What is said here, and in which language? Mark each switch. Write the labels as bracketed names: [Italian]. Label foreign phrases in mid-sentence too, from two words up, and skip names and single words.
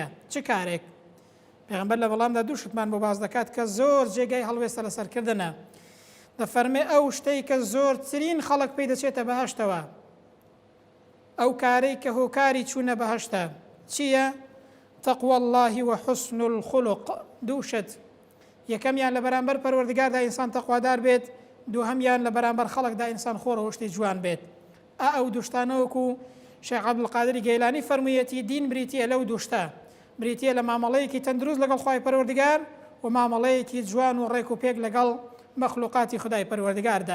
[Central Kurdish] چ کارێک؟ پێغەمبەر لە وەڵامدا دوو شتمان بۆ باز دەکات کە زۆر جێگای هەڵوێستە لەسەرکردنە. دەفەرمێ ئەو شتەی کە زۆرترین خەڵک پێی دەچێتە بەهەشتەوە، ئەو کارەی کە هۆکاری چوونە بەهەشتە چییە؟ [Arabic] تەقوى الله وحسن الخلق، [Central Kurdish] دوو شت، یەکەمیان لە بەرامبەر پەروەردگاردا ئینسان تەقوادار بێت، دووهەمیان لە بەرامبەر خەڵکدا ئینسان خۆڕەوشتی جوان بێت. ئەو دووشتانەوەکو شێخ عەبدولقادری گەیلانی فەرموویەتی دین بریتیە لەو دووشتە، بریتیە لە مامەڵەیەکی تەندروست لەگەڵ خوای پەروەردگار و مامەڵەیەکی جوان و ڕێک و پێک لەگەڵ مەخلوقاتی خدای پەروەردگاردا.